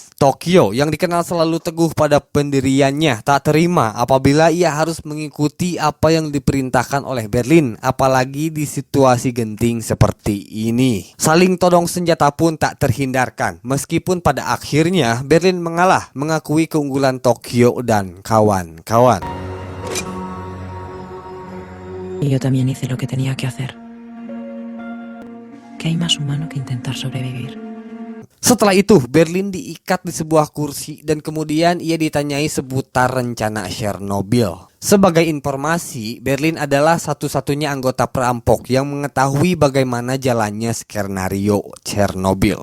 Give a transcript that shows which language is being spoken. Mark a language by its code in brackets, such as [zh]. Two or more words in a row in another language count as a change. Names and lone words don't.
[id] Tokyo yang dikenal selalu teguh pada pendiriannya tak terima apabila ia harus mengikuti apa yang diperintahkan oleh Berlin, apalagi di situasi genting seperti ini. Saling todong senjata pun tak terhindarkan, meskipun pada akhirnya Berlin mengalah, mengakui keunggulan Tokyo dan kawan-kawan. [es] Y yo también hice lo que tenía que hacer. ¿Qué hay más humano que intentar sobrevivir? [id] Setelah itu, Berlin diikat di sebuah kursi dan kemudian ia ditanyai seputar rencana Chernobyl. Sebagai informasi, Berlin adalah satu-satunya anggota perampok yang mengetahui bagaimana jalannya skenario Chernobyl.